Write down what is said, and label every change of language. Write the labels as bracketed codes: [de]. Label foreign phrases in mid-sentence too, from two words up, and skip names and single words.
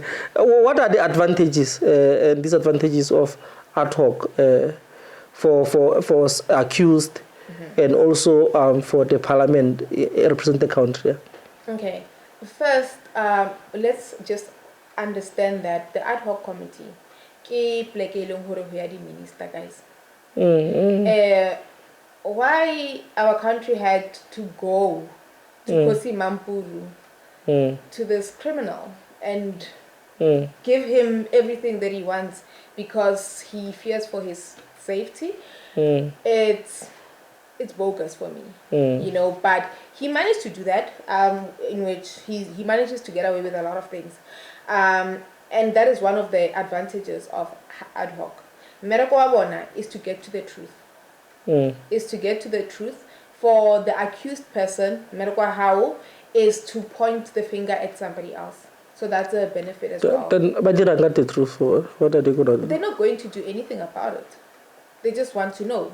[en] What are the advantages and disadvantages of ad hoc for accused and also for the parliament represent the country? Okay. First, let's just understand that the ad hoc committee [st] ke pleke eleng hore ho ya di minister, [en] guys. Why our country had to go to Kosi Mampuru to this criminal and give him everything that he wants because he fears for his safety, it's bogus for me, you know. But he managed to do that, in which he manages to get away with a lot of things, and that is one of the advantages of ad hoc. [st] Mereko wa bona [en] is to get to the truth. Is to get to the truth. For the accused person, mereko how is to point the finger at somebody else. So that's a benefit as well. Then, but they don't get the truth. What are they going to do? They're not going to do anything about it. They just want to know.